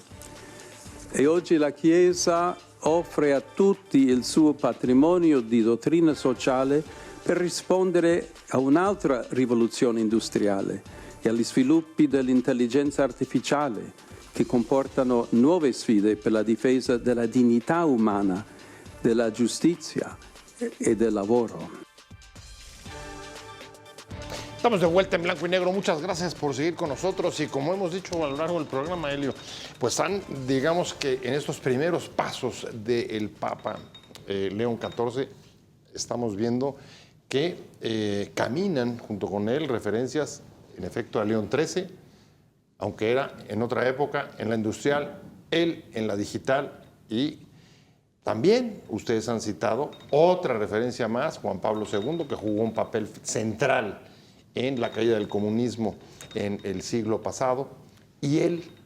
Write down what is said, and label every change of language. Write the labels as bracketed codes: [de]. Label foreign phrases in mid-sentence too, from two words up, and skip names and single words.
[it] E oggi la Chiesa offre a tutti il suo patrimonio di dottrina sociale per rispondere a un'altra rivoluzione industriale e agli sviluppi dell'intelligenza artificiale che comportano nuove sfide per la difesa della dignità umana, della giustizia e del lavoro. [es] Estamos de vuelta en Blanco y Negro. Muchas gracias por seguir con nosotros. Y como hemos dicho a lo largo del programa, Helio, pues digamos que en estos primeros pasos del Papa León XIV, estamos viendo que caminan junto con él referencias, en efecto, a León XIII, aunque era en otra época, en la industrial, él en la digital, y también ustedes han citado otra referencia más, Juan Pablo II, que jugó un papel central en la caída del comunismo en el siglo pasado, y él,